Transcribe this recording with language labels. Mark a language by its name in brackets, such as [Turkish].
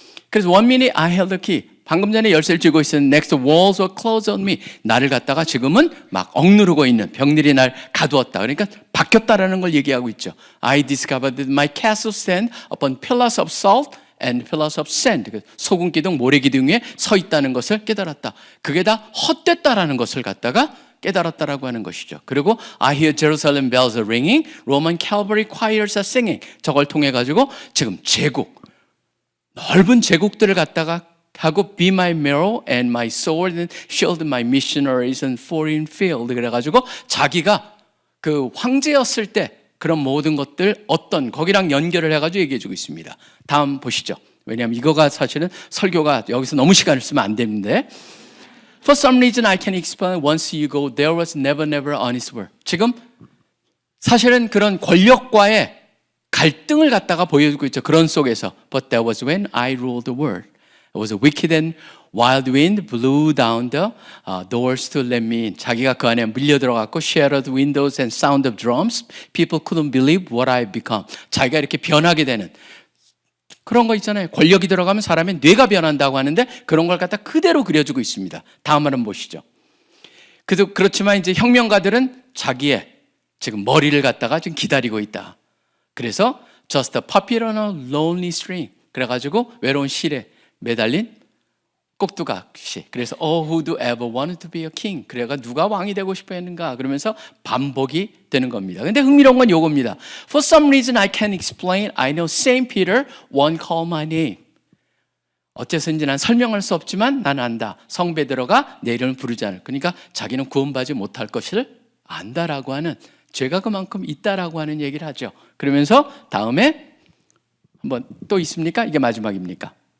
[Korean] 그래서 [English] one minute I held the key. [Korean] 방금 전에 열쇠를 쥐고 있었는데 [English] next walls were closed on me. [Korean] 나를 갖다가 지금은 막 억누르고 있는 병들이 날 가두었다. 그러니까 바뀌었다라는 걸 얘기하고 있죠. [English] I discovered that my castle stand upon pillars of salt and pillars of sand. [Korean] 소금 기둥, 모래 기둥 위에 서 있다는 것을 깨달았다. 그게 다 헛됐다라는 것을 갖다가 깨달았다라고 하는 것이죠. 그리고 [English] I hear Jerusalem bells are ringing, Roman cavalry choirs are singing. [Korean] 저걸 통해 가지고 지금 제국, 넓은 제국들을 갖다가 하고 [English] be my marrow and my sword and shield my missionaries in foreign field. [Korean] 그래가지고 자기가 그 황제였을 때 그런 모든 것들 어떤 거기랑 연결을 해가지고 얘기해주고 있습니다. 다음 보시죠. 왜냐하면 이거가 사실은 설교가 여기서 너무 시간을 쓰면 안 되는데 [English] For some reason I can explain once you go there was never honest word. [Korean] 지금 사실은 그런 권력과의 갈등을 갖다가 보여주고 있죠. 그런 속에서 [English] But that was when I ruled the world. It was a wicked and wild wind blew down the doors to let me in. [Korean] 자기가 그 안에 밀려 들어갔고 [English] shattered windows and sound of drums. People couldn't believe what I've become. [Korean] 자기가 이렇게 변하게 되는 그런 거 있잖아요. 권력이 들어가면 사람의 뇌가 변한다고 하는데 그런 걸 갖다 그대로 그려주고 있습니다. 다음 한번 보시죠. 그렇지만 이제 혁명가들은 자기의 지금 머리를 갖다가 지금 기다리고 있다. 그래서 [English] just a puppet on a lonely string. [Korean] 그래가지고 외로운 실에 매달린 꼭두각시. 그래서 [English] who do ever wanted to be a king. [Korean] 그래가 누가 왕이 되고 싶어 했는가. 그러면서 반복이 되는 겁니다. 근데 흥미로운 건 요겁니다. [English] For some reason I can't explain. I know Saint Peter won't call my name. [Korean] 어째서인지 난 설명할 수 없지만 난 안다. 성 베드로가 내 이름을 부르지 않을. 그러니까 자기는 구원받지 못할 것을 안다라고 하는 죄가 그만큼 있다라고 하는 얘기를 하죠. 그러면서 다음에 한번 또 있습니까? 이게 마지막입니까?